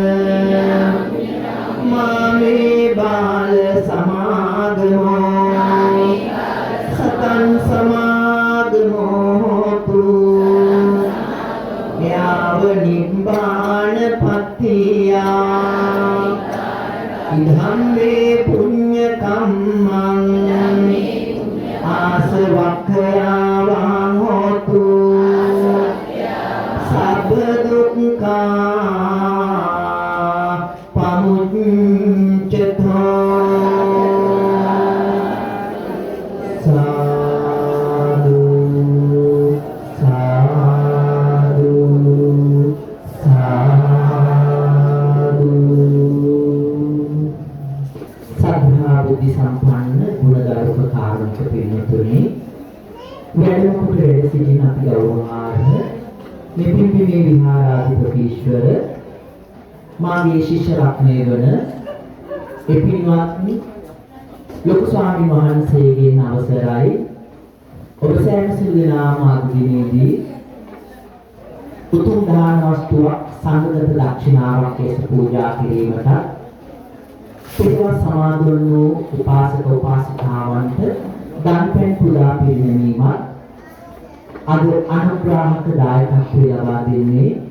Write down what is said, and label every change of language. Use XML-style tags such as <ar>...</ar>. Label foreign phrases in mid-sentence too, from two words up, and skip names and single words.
<pi>මාමේ බාල සමාගමෝ සතං සමාගමෝතු යාව නිබ්බාන පත්තියා ඉදම්මේ පුඤ්ඤ කම්මං ආසවක්ඛයාවං හෝතු සබ්බ දුක්ඛා පමුච්ඡතෝ සාදු සාදු</pi> <si>සාදු සද්ධා බුද්ධ සම්පන්න ගුණගරුක කාරුණික පින්වතුනි වැඩම කොට වැඩ සිටින අපි ගෞරවාර්හ මේ පින්පිමේ විහාරාධිපතීශ්වර මාගේ ශිෂ්‍ය රත්නය වන එපින්වත්නි ලොකු ස්වාමීන් වහන්සේගෙන් අවසරයි ඔබ සෑම සිල් දෙනාම අද දිනේදී උතුම් දාන වස්තුවක් සංඝගත දක්ෂිනාවක් ලෙස පූජා කිරීමට පිරිවස් සමාදන් වූ උපාසක උපාසිකාවන්ට දන්පැන් පුදා පිරිනැමීමත් අද අනුග්‍රාහක දායකත්වය ලබා දෙන්නේ</si>